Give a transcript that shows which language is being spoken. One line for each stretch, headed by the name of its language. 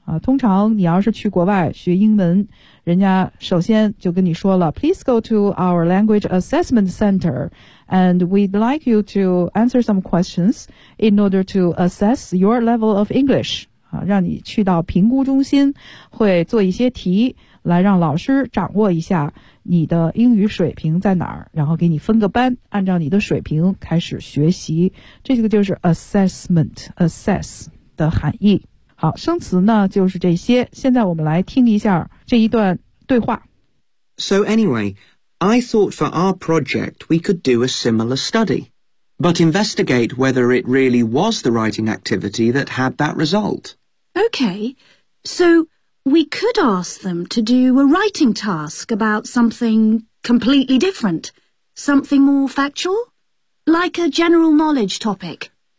Chinese: 通常你要是去国外学英文，人家首先就跟你说了
English: Please go to our language assessment center and we'd like you to answer some questions in order to assess your level of English。
Chinese: 让你去到评估中心，会做一些题来让老师掌握一下你的英语水平在哪儿，然后给你分个班，按照你的水平开始学习。这个就是 assessment， assess 的含义。好，生词呢就是这些。现在我们来听一下这一段对话。
English: So anyway, I thought for our project we could do a similar study, but investigate whether it really was the writing activity that had that result. Okay, so we could ask them to do a writing task about something completely different, something more factual, like a general knowledge topic.